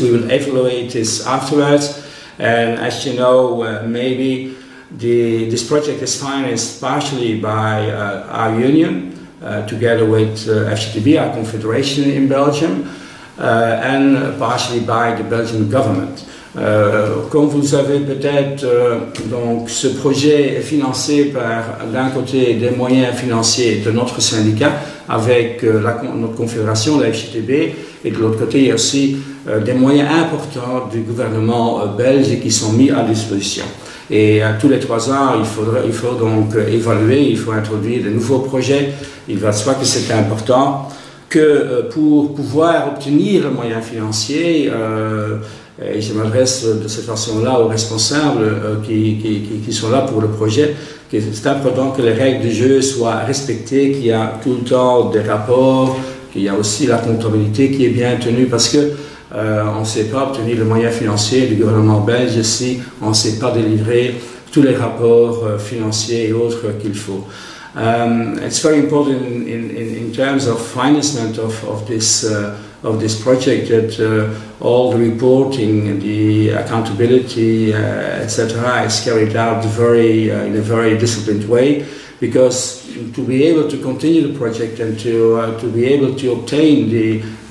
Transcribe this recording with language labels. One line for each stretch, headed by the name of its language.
English: We will evaluate this afterwards. And as you know, maybe this project is financed partially by our union, together with FCTB, our confederation in Belgium, and partially by the Belgian government.
French: Comme vous le savez peut-être, donc ce projet est financé par, d'un côté, des moyens financiers de notre syndicat avec notre confédération, la FJTB, et de l'autre côté, il y a aussi des moyens importants du gouvernement belge qui sont mis à disposition. Et tous les 3 ans, il faut donc évaluer, il faut introduire de nouveaux projets. Il va de soi que c'est important que pour pouvoir obtenir le moyen financier, et je m'adresse de cette façon-là aux responsables qui sont là pour le projet, que c'est important que les règles du jeu soient respectées, qu'il y a tout le temps des rapports, qu'il y a aussi la comptabilité qui est bien tenue, parce que on ne sait pas obtenir le moyen financier du gouvernement belge si on ne sait pas délivrer tous les rapports financiers et autres qu'il faut.
English: It's very important in terms of financement of this project that all the reporting, the accountability, etc., is carried out in a very disciplined way, because to be able to continue the project and to be able to obtain the